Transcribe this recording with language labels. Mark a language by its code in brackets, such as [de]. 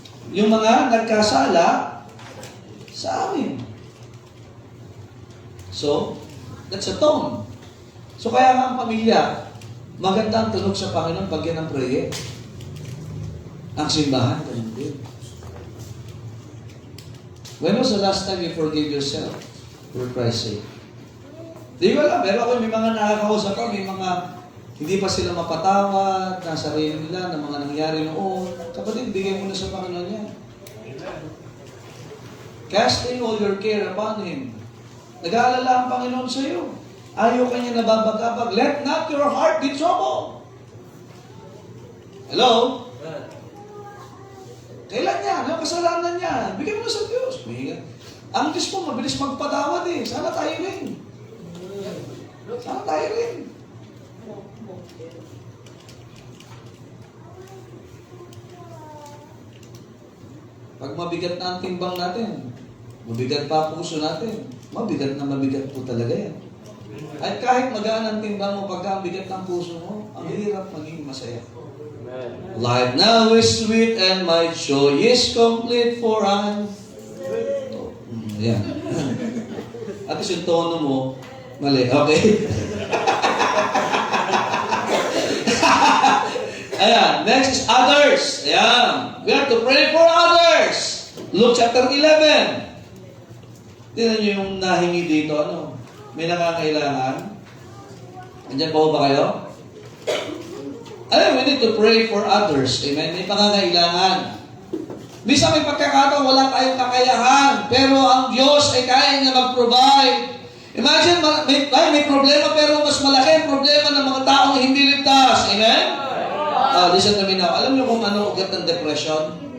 [tl] Yung mga nagkasala sa amin. [en] So, that's a tone. [tl] So, kaya nga ang pamilya, maganda ang tunog sa Panginoon pagyan ng prayer. Ang simbahan, ganun din. [en] When was the last time you forgave yourself for Christ's sake? [tl] Di ba lang, pero ako may mga nakakausap ko, may mga hindi pa sila mapatawad, nasa sarili nila, ng mga nangyari noon. Kapatid, bigay mo na sa Panginoon yan. [en] Casting all your care upon Him. [tl] Nag-aalala ang Panginoon sa iyo. Ayaw ka niya nababagabag. [en] Let not your heart be troubled. [tl] Hello? Kailan yan? Ang kasalanan niya? Bigyan mo na sa Diyos. Ang Diyos po, mabilis magpatawad eh. Sana tayo rin. Sana tayo rin. Pag mabigat na ang timbang natin, mabigat pa ang puso natin, mabigat na mabigat po talaga yan. At kahit magaan ang timbang mo, pagka ang bigat ng puso mo, ang hirap maging masaya. [en] Life now is sweet and my joy is complete for I'm... [tl] Yan. At least yung tono mo, mali. Okay. Ayan. Next is others. Ayan. [en] We have to pray for others. [tl] Luke chapter 11. Tingnan nyo yung nahingi dito. Ano? May nakakailangan. Andiyan pa ba kayo? Alam, [en] we need to pray for others. [tl] Amen? May pangangailangan. Bisa may pagkakataon, wala tayong kakayahan. Pero ang Diyos ay kaya niya mag-provide. Imagine, may problema pero mas malaki ang problema ng mga taong hindi ligtas. Amen? [en] Listen to me now. [tl] Alam niyo kung ano ugat ng depression?